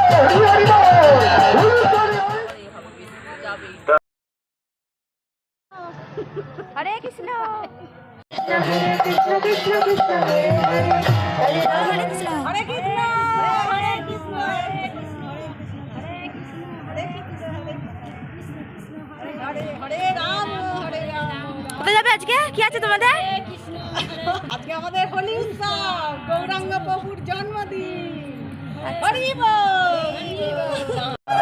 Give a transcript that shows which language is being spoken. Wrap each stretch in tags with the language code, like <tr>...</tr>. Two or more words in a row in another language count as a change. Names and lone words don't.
<sa>হরে কৃষ্ণ हरे कृष्ण कृष्ण कृष्ण हरे हरे हरे राम হরে কৃষ্ণ हरे कृष्ण হরে কৃষ্ণ হরে কৃষ্ণ হরে কৃষ্ণ হরে কৃষ্ণ হরে हरे राम हरे राम</sa> <bn>কোথায় যাবে আজকে কি আছে তোমাদের আজকে আমাদের হোলি উৎসব গৌরাঙ্গ প্রভুর জন্মদিন হরি বল</bn>